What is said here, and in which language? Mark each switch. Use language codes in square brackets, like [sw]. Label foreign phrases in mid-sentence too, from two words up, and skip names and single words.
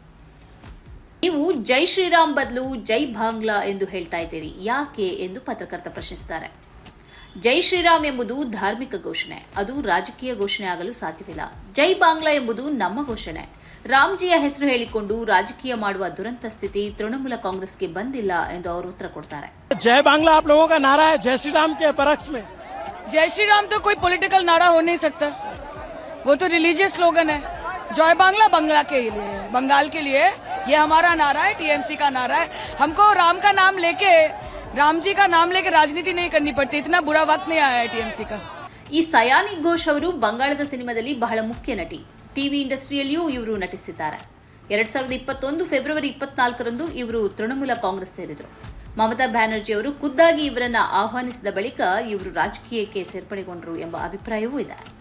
[kn] ನೀವು ಜೈ ಶ್ರೀರಾಮ್ ಬದಲು ಜೈ ಬಾಂಗ್ಲಾ ಎಂದು ಹೇಳ್ತಾ ಇದ್ದೀರಿ, ಯಾಕೆ ಎಂದು ಪತ್ರಕರ್ತ ಪ್ರಶ್ನಿಸುತ್ತಾರೆ. ಜೈ ಶ್ರೀರಾಮ್ ಎಂಬುದು ಧಾರ್ಮಿಕ ಘೋಷಣೆ, ಅದು ರಾಜಕೀಯ ಘೋಷಣೆ ಆಗಲು ಸಾಧ್ಯವಿಲ್ಲ. ಜೈ ಬಾಂಗ್ಲಾ ಎಂಬುದು ನಮ್ಮ ಘೋಷಣೆ. ರಾಮ್ಜಿಯ ಹೆಸರು ಹೇಳಿಕೊಂಡು ರಾಜಕೀಯ ಮಾಡುವ ದುರಂತ ಸ್ಥಿತಿ ತೃಣಮೂಲ ಕಾಂಗ್ರೆಸ್ಗೆ ಬಂದಿಲ್ಲ ಎಂದು ಅವರು ಉತ್ತರ ಕೊಡ್ತಾರೆ. [hi] जय बांग्ला आप लोगों का नारा है, जय श्री राम के परक्ष में। जय श्री राम तो कोई पॉलिटिकल नारा हो नहीं सकता, वो तो [en] religious slogan [hi] है. जय बांग्ला बंगला के लिए, बंगाल के लिए, ये हमारा नारा है, टीएमसी का नारा है. हमको राम का नाम लेके, राम जी का नाम लेके राजनीति नहीं करनी पड़ती. इतना बुरा वक्त नहीं आया है टीएमसी का. [kn] ಈ ಸಯಾನಿ ಘೋಷ್ ಅವರು ಬಂಗಾಳದ ಸಿನಿಮಾದಲ್ಲಿ ಬಹಳ ಮುಖ್ಯ ನಟಿ. ಟಿವಿ ಇಂಡಸ್ಟ್ರಿಯಲ್ಲಿಯೂ ಇವರು ನಟಿಸಿದ್ದಾರೆ. 2021 ಫೆಬ್ರವರಿ 24ರಂದು ಇವರು ತೃಣಮೂಲ ಕಾಂಗ್ರೆಸ್ ಸೇರಿದರು. ಮಮತಾ ಬ್ಯಾನರ್ಜಿ ಅವರು ಖುದ್ದಾಗಿ ಇವರನ್ನ ಆಹ್ವಾನಿಸಿದ ಬಳಿಕ ಇವರು ರಾಜಕೀಯಕ್ಕೆ ಸೇರ್ಪಡೆಗೊಂಡರು ಎಂಬ ಅಭಿಪ್ರಾಯವೂ ಇದೆ.